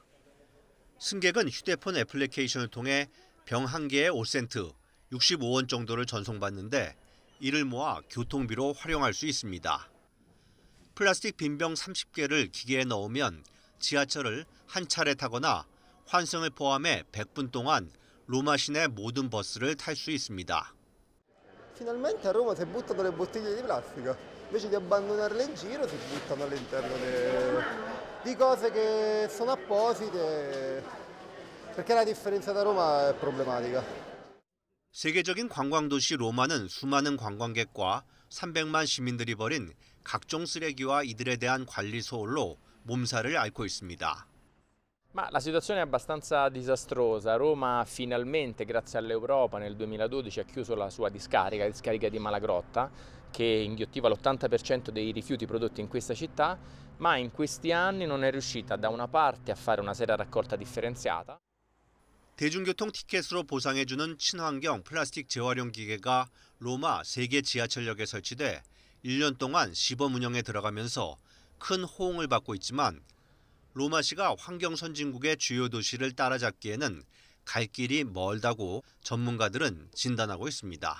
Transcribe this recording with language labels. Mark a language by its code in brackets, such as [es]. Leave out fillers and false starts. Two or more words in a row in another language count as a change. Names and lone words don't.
[ko] 승객은 휴대폰 애플리케이션을 통해 병 한 개에 5센트, 65원 정도를 전송받는데 이를 모아 교통비로 활용할 수 있습니다. 플라스틱 빈병 30개를 기계에 넣으면 지하철을 한 차례 타거나 환승을 포함해 100분 동안 로마 시내 모든 버스를 탈 수 있습니다. [it] Finalmente a Roma si buttano le bottiglie di plastica, invece di abbandonarle in giro si buttano all'interno di cose che sono apposite, perché la differenza da Roma è problematica. [ko] 세계적인 관광도시 로마는 수많은 관광객과 300만 시민들이 버린 각종 쓰레기와 이들에 대한 관리 소홀로 몸살을 앓고 있습니다. [it] Ma la situazione è abbastanza disastrosa. Roma finalmente, grazie all'Europa, nel 2012 ha chiuso la sua discarica di Malagrotta, che inghiottiva l'80% dei rifiuti prodotti in questa città, ma in questi anni non è riuscita da una parte a fare una seria raccolta differenziata. [ko] 대중교통 티켓으로 보상해주는 친환경 플라스틱 재활용 기계가 로마 3개 지하철역에 설치돼 1년 동안 시범 운영에 들어가면서 큰 호응을 받고 있지만 로마시가 환경 선진국의 주요 도시를 따라잡기에는 갈 길이 멀다고 전문가들은 진단하고 있습니다.